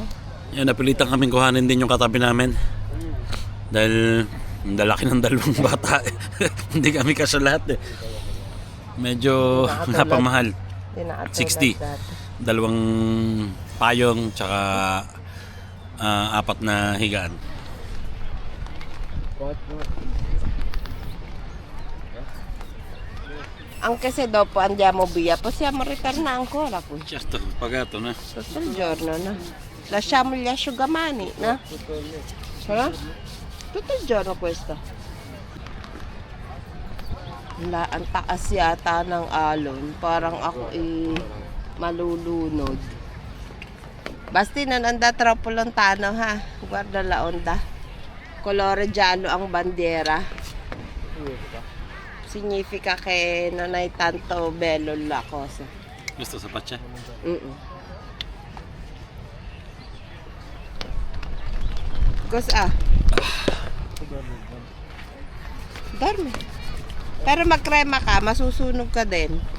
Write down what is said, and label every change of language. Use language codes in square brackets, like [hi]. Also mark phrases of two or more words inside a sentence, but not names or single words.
[tl] Yan, napilitan kaming kuhanin din yung katabi namin. Dahil ang lalaki ng 2 bata. Hindi kami kasya lahat, eh. Medyo napamahal. 60. 2 payong tsaka 4 na higaan. [it] Anche se dopo andiamo via, possiamo ritornare ancora qui. Certo, pagato, no? Tutto il giorno, no? Lasciamo gli asciugamani, no? Tutto il giorno questo. [tl] Ang taas yata ng alon. Parang ako malulunod. [it] Basti non anda troppo lontano, ha? Guarda la onda. Colore giallo ang bandiera. Significa che non hai tanto bello la cosa. [tl] Gusto sa patsa? [it] Cosa? Dorme. [tl] Pero magkrema ka, masusunog ka din.